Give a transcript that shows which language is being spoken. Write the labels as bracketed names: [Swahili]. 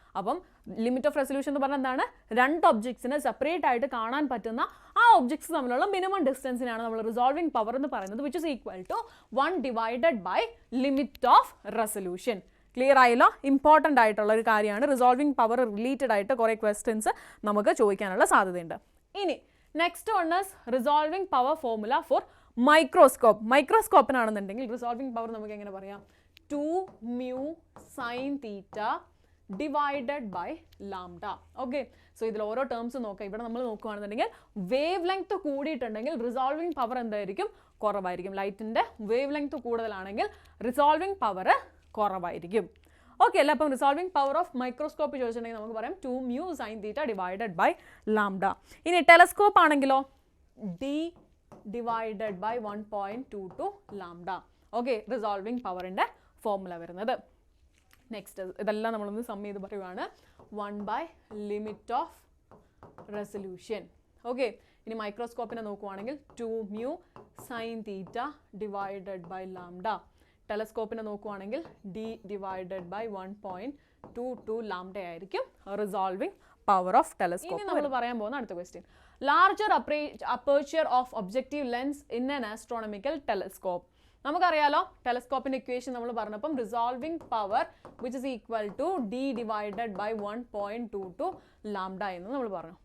[Malayalam] അപ്പം limit of resolution എന്ന് പറഞ്ഞാൽ എന്താണ്? രണ്ട് ഒബ്ജക്ട്സിനെ സെപ്പറേറ്റ് ആയിട്ട് കാണാൻ പറ്റുന്ന ആ ഒബ്ജക്ട്സ് തമ്മിലുള്ള മിനിമം ഡിസ്റ്റൻസിനാണ് നമ്മൾ റിസോൾവിങ് പവർ എന്ന് പറയുന്നത്, which is equal to 1 divided by limit of resolution. Clear ആയല്ലോ? ഇമ്പോർട്ടൻ്റ് ആയിട്ടുള്ള ഒരു കാര്യമാണ്. റിസോൾവിങ് പവർ റിലേറ്റഡ് ആയിട്ട് കുറേ ക്വസ്റ്റ്യൻസ് നമുക്ക് ചോദിക്കാനുള്ള സാധ്യതയുണ്ട്. [English] ഇനി next one is resolving power formula for microscope. [Malayalam] മൈക്രോസ്കോപ്പിനാണെന്നുണ്ടെങ്കിൽ resolving power നമുക്ക് എങ്ങനെ പറയാം? [English] 2 mu sin theta divided by lambda. [Malayalam] Okay, so ഇതിൽ ഓരോ ടേംസ് നോക്കാം. ഇവിടെ നമ്മൾ നോക്കുകയാണെന്നുണ്ടെങ്കിൽ വേവ് ലെങ്ത് കൂടിയിട്ടുണ്ടെങ്കിൽ റിസോൾവിംഗ് പവർ എന്തായിരിക്കും? കുറവായിരിക്കും. ലൈറ്റിൻ്റെ വേവ് ലെങ്ത് കൂടുതലാണെങ്കിൽ റിസോൾവിംഗ് പവർ കുറവായിരിക്കും. ഓക്കെ അല്ലേ? അപ്പം റിസോൾവിംഗ് പവർ ഓഫ് മൈക്രോസ്കോപ്പ് ചോദിച്ചിട്ടുണ്ടെങ്കിൽ നമുക്ക് പറയാം 2 mu sin theta divided by lambda. ഇനി ടെലസ്കോപ്പ് ആണെങ്കിലോ d divided by 1.22 lambda. Okay, resolving പവറിൻ്റെ formula വരുന്നത്. നെക്സ്റ്റ് ഇതെല്ലാം നമ്മളൊന്ന് സം ചെയ്ത് പറയുവാണ്. [English] 1/limit of resolution. [Malayalam] ഓക്കെ, ഇനി മൈക്രോസ്കോപ്പിനെ നോക്കുവാണെങ്കിൽ 2 mu sin theta divided by lambda. ടെലസ്കോപ്പിനെ നോക്കുവാണെങ്കിൽ d divided by 1.22 lambda ആയിരിക്കും റിസോൾവിംഗ് പവർ ഓഫ് ടെലസ്കോപ്പ്. ഇനി നമ്മൾ പറയാൻ പോകുന്ന അടുത്ത question, [English] Larger aperture of objective lens in an astronomical telescope. [Malayalam] നമുക്കറിയാലോ ടെലസ്കോപ്പിന്റെ ഇക്വേഷൻ നമ്മൾ പറഞ്ഞപ്പം resolving power which is equal to d divided by 1.22 lambda എന്ന് നമ്മൾ പറഞ്ഞു.